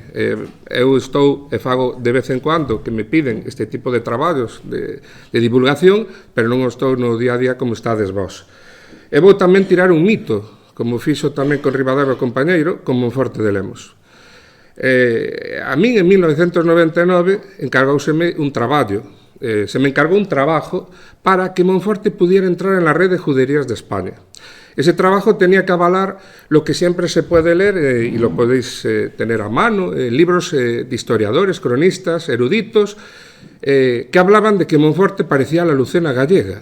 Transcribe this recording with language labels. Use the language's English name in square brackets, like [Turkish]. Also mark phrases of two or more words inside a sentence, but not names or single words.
[Galician] Eu estou e fago de vez en cuando que me piden este tipo de traballos de divulgación, pero non estou no día a día como estades vos. E vou tamén tirar un mito, como fixo tamén con Rivadavia o compañeiro, con Monforte de Lemos. A min, en 1999, encargouseme un traballo. [Spanish] Se me encargou un trabajo para que Monforte pudiera entrar en la red de juderías de España. Ese trabajo tenía que avalar lo que siempre se puede leer, y lo podéis tener a mano, libros de historiadores, cronistas, eruditos, que hablaban de que Monforte parecía la Lucena gallega.